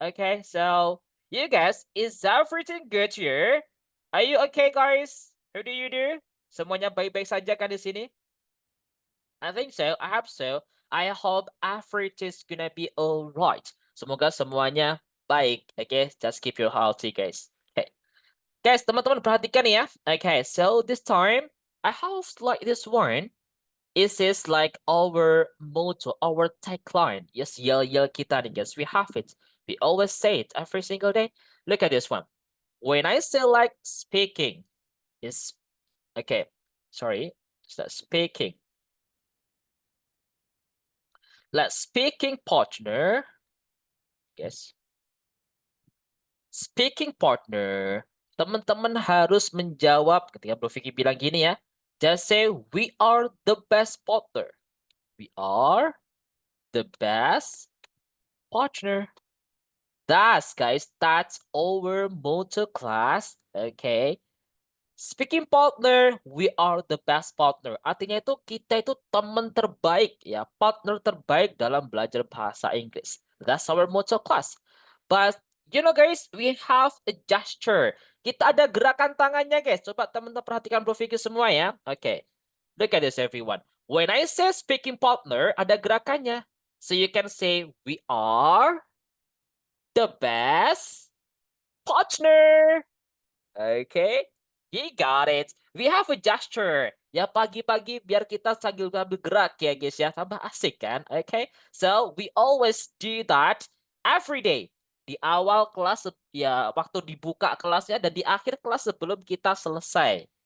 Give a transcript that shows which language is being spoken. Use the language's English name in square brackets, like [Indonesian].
[English] Okay, so you guys, is everything good here? Are you okay, guys? How do you do? [Indonesian] Semuanya baik-baik saja kan di sini? [English] I think so. I hope so. I hope everything's gonna be alright. [Indonesian] Semoga semuanya baik. [English] Okay, just keep your healthy, guys. Okay, guys, [Indonesian] teman-teman perhatikan ya. [English] Okay, so this time I have like this one. This is like our motto, our tagline. Yes, yell kita nih, guys. We have it. We always say it every single day. Look at this one. When I say like speaking, is okay. Sorry, it's not speaking. Like speaking partner. Yes. [Indonesian] Speaking partner. Teman-teman harus menjawab ketika Bro Vicky bilang gini ya. [English] Just say we are the best partner. We are the best partner. That's guys, that's our motto class. Okay. Speaking partner, we are the best partner. [Indonesian] Artinya itu kita itu teman terbaik ya, partner terbaik dalam belajar bahasa Inggris. [English] That's our motto class. But you know guys, we have a gesture. [Indonesian] Kita ada gerakan tangannya guys. Coba teman-teman perhatikan Bro Vicky semua ya. [English] Okay. Look at this everyone. When I say speaking partner, [Indonesian] ada gerakannya. [English] So you can say we are the best partner. Okay, you got it. We have a gesture. [Indonesian] Ya pagi-pagi biar kita sambil gerak ya guys ya. Tambah asik kan? [English] Okay, so we always do that every day. [Indonesian] Di awal kelas ya waktu dibuka kelasnya dan di akhir kelas sebelum kita selesai.